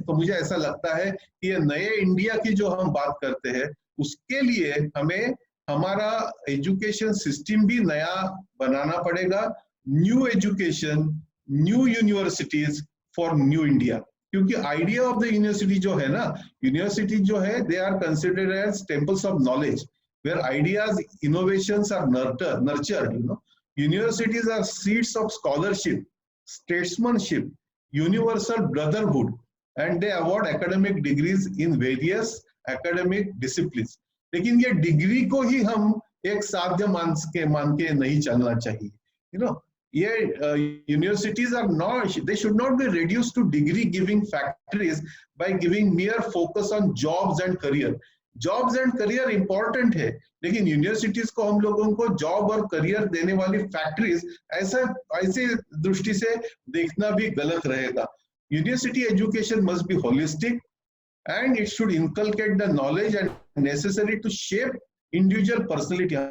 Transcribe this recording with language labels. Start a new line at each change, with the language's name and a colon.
Hindi: तो मुझे ऐसा लगता है कि ये नए इंडिया की जो हम बात करते हैं, उसके लिए हमें हमारा एजुकेशन सिस्टम भी नया बनाना पड़ेगा।
English: New education, new universities for new India. क्योंकि idea of the university
Hindi: जो है ना,
English: University जो है they are considered as temples of knowledge where ideas innovations are nurtured, you know. Universities are seats of scholarship, statesmanship, universal brotherhood, and they award academic degrees in various academic disciplines.
Hindi: लेकिन ये degree को ही हम एक साध्य मान के नहीं चलना चाहिए,
English: you know. ये universities are not, they should not be reduced to degree giving factories by giving mere focus on jobs and career. Jobs and career important
Hindi: है, लेकिन यूनिवर्सिटीज को हम लोगों को जॉब और करियर देने वाली फैक्ट्रीज ऐसे दृष्टि से देखना भी गलत रहेगा।
English: University education must be holistic and it should inculcate the knowledge and necessary to shape individual personality.